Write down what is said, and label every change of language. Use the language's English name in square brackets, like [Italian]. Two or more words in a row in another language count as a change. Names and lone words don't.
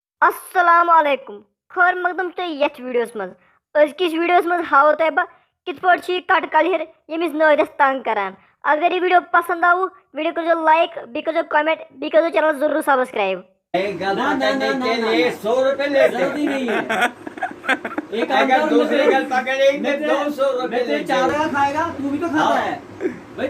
[Kashmiri] अस्सलाम वालेकुम खैर मकदम तो यथ वीडियोस मज अजकिस वीडियोस मज हाव तय बह कित पट कट कलिर यमिस नदस तंग करान। [Hindi] अगर ये वीडियो पसंद आव वीडियो को लाइक बी कर कमेंट बी कर चैनल जरूर सब्सक्राइब। ना ना ना ना ना 100 रुपए ले जरूरी नहीं है। एक काम अगर कर, दूसरी गल पकड़ेगी मैं तो 200 रुपए मैं ले चार खाएगा, तू भी तो खाता हाँ। है भाई।